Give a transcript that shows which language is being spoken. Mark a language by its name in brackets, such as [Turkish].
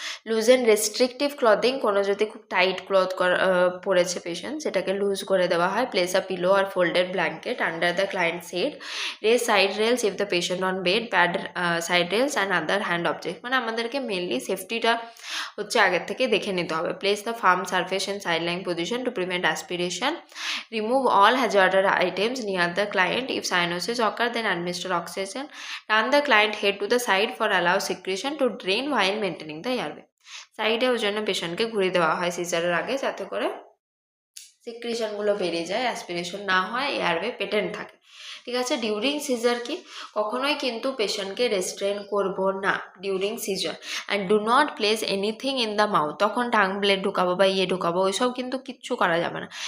[English] loosen restrictive clothing, [Bangla] কোনো যদি খুব টাইট ক্লথ পরেছে পেশেন্ট, সেটাকে লুজ করে দেওয়া হয়। [English] Place a pillow or folded blanket under the client's head, raise side rails if the patient on bed, pad side rails and other hand object. [Bangla] মানে আমাদেরকে মেনলি সেফটিটা হচ্ছে আগের থেকে দেখে নিতে হবে। [English] Place the firm surface in sideline position to prevent aspiration, remove all hazardous items near the client, if cyanosis occur then administer oxygen, turn the client head to the side for allow secretion to drain while maintaining the airway। [Bangla] সাইডে ওই জন্য পেশেন্টকে ঘুরিয়ে দেওয়া হয় সিজারের আগে, যাতে করে সিক্রিশনগুলো বেরিয়ে যায়, অ্যাসপিরেশন না হয়, এয়ারওয়ে পেটেন্ট থাকে। ঠিক আছে। ডিউরিং সিজার কি, কখনোই কিন্তু পেশেন্টকে রেস্ট্রেন করব না during caesar. [English] and do not place anything in the mouth, [Bangla] তখন টাং ব্লেড ঢুকাবো বা ঢুকাবো ওইসব কিন্তু কিচ্ছু করা যাবে না।